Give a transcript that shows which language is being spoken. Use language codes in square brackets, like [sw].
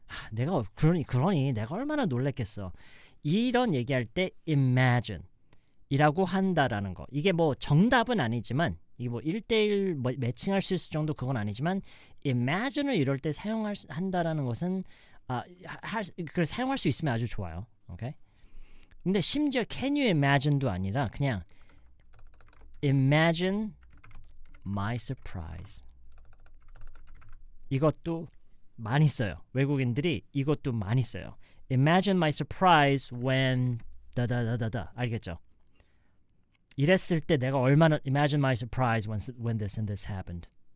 [ko] 내가 그러니 내가 얼마나 놀랬겠어. 이런 얘기할 때 imagine 이라고 한다라는 거. 이게 뭐 정답은 아니지만 이게 뭐 1대1 뭐 매칭할 수 있을 정도 그건 아니지만 imagine을 이럴 때 한다라는 것은 그걸 사용할 수 있으면 아주 좋아요. 오케이? 근데 심지어 [en] can you imagine [ko] 도 아니라 그냥 [en] imagine my surprise. [ko] 이것도 많이 써요. 외국인들이 이것도 많이 써요. [en] Imagine my surprise when 다다다다다. [ko] 알겠죠? 이랬을 때 내가 얼마나 [en] Imagine my surprise when this and this happened.